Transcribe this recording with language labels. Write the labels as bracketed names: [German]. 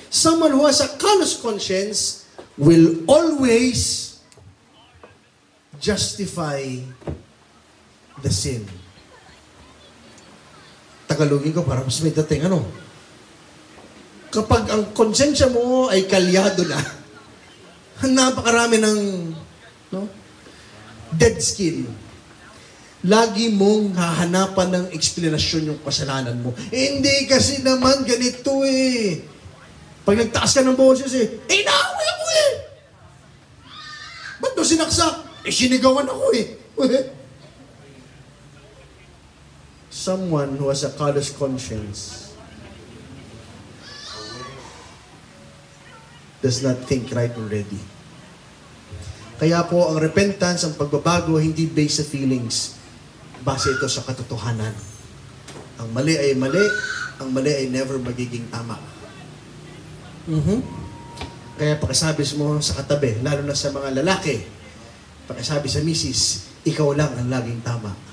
[English] Someone who has a callous conscience will always justify the sin. [Filipino] Tagalogin ko para mas may dating Kapag ang konsensya mo ay kalyado na, napakarami ng dead skin. Lagi mong hahanapan ng eksplanasyon yung kasalanan mo. Hindi kasi naman ganito Pag nagtaas ka ng boses inaaway ako eh. Ba't doon sinaksak? Sinigawan ako eh. [English] Someone who has a callous conscience does not think right already. [Filipino] Kaya po, ang repentance, ang pagbabago, hindi based sa feelings. Base ito sa katotohanan. Ang mali ay mali, ang mali ay never magiging tama. Kaya pakisabi mo sa katabi, lalo na sa mga lalaki, pakisabi sa misis, ikaw lang ang laging tama.